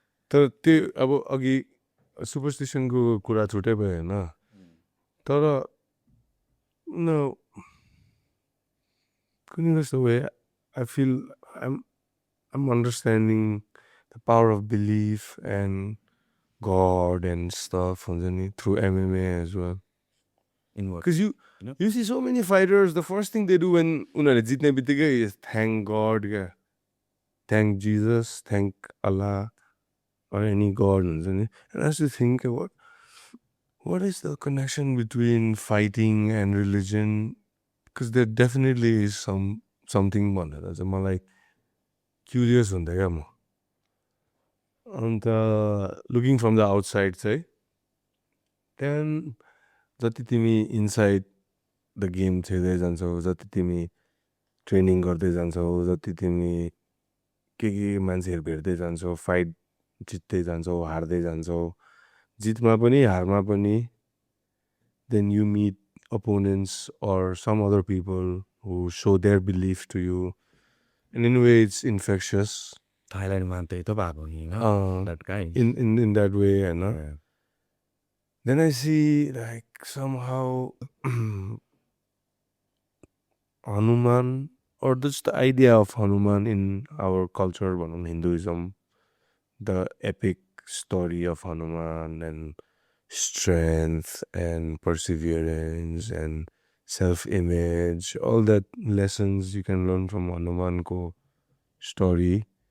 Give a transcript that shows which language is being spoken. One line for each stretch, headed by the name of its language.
Nepali: तर त्यो अब अघि सुपरस्टिसनको कुरा छुट्टै भयो होइन तर न कुनै कस्तो
English: Way I feel I'm understanding the power of belief and God and stuff through MMA as well. In what? Because know? you see so many fighters, the first thing they do when
Nepali: उनीहरूले जित्ने बित्तिकै
English: is thank God, yeah. Thank Jesus, thank Allah, or any God. And I used to think about what is the connection between fighting and religion? Because there definitely is something
Nepali: भनेर चाहिँ मलाई curious हुन्थ्यो क्या म अन्त
English: looking from the outside
Nepali: चाहिँ त्यहाँदेखि जति तिमी
English: inside the game
Nepali: खेल्दै जान्छौ जति तिमी ट्रेनिङ गर्दै जान्छौ जति तिमी के मान्छेहरू भेट्दै जान्छौ फाइट जित्दै जान्छौ हार्दै जान्छौ जितमा पनि हारमा पनि
English: Then you meet opponents or some other people who show their belief to you. And in a way, it's infectious.
Nepali: थाइल्यान्डमा त्यही त भएको नि
English: that guy. In that way, and then I see like somehow Hanuman, or just the idea of Hanuman in our culture, Hinduism, the epic story of Hanuman and strength and perseverance and self-image, all that lessons you can learn from Hanuman's story.